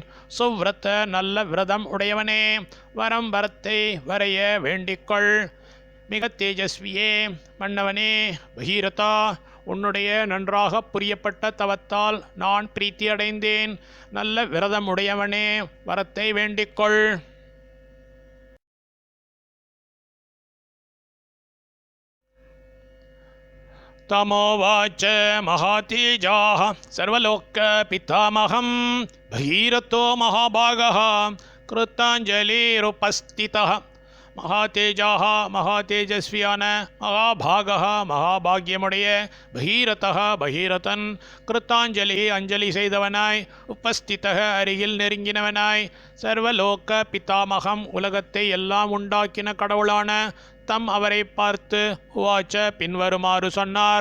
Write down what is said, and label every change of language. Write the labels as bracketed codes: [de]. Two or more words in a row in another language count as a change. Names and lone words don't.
[ta] சுவ்ரத நல்ல விரதம் உடையவனே, வரம் வரத்தை வரைய வேண்டிக்கொள். மிக தேஜஸ்வியே மன்னவனே பகீரதா, உன்னுடைய நன்றாக புரியப்பட்ட தவத்தால் நான் பிரீத்தி அடைந்தேன். நல்ல விரதம் உடையவனே, வரத்தை வேண்டிக்கொள். [sa] तमोवाच महातेजाः सर्वलोकपितामहं भगीरथो महाभागः कृताञ्जलिरुपस्थितः. [ta] மகாதேஜாக மகாதேஜஸ்வியான மகாபாகः மகாபாகியமுடைய பகீரதः பகீரதன் கிருத்தாஞ்சலி அஞ்சலி செய்தவனாய் உபஸ்திதக அருகில் நெருங்கினவனாய் [sa] सर्वलोक पितामहम् [ta] உலகத்தை எல்லாம் உண்டாக்கின கடவுளான தம் அவரை பார்த்து உவாச்ச பின்வருமாறு சொன்னார்.